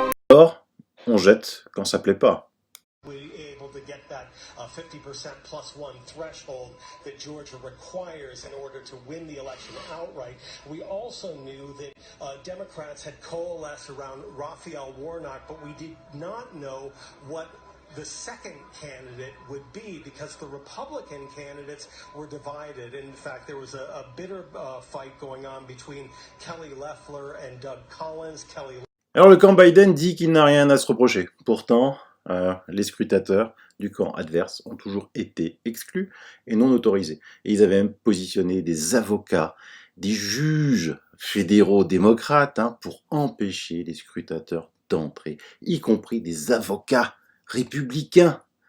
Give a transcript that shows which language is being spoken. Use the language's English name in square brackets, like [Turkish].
[French] Or, on jette quand ça plaît pas. [English] Able to get that 50% plus one threshold that Georgia requires in order to win the election outright. We also knew that Democrats had coalesced around Raphael Warnock, but we did not know what the second candidate would be because the Republican candidates were divided. In fact, there was a bitter fight going on between Kelly Loeffler and Doug Collins. [French] Alors le camp Biden dit qu'il n'a rien à se reprocher. Pourtant, les scrutateurs du camp adverse ont toujours été exclus et non autorisés. Et ils avaient même positionné des avocats, des juges fédéraux démocrates pour empêcher les scrutateurs d'entrer, y compris des avocats républicains.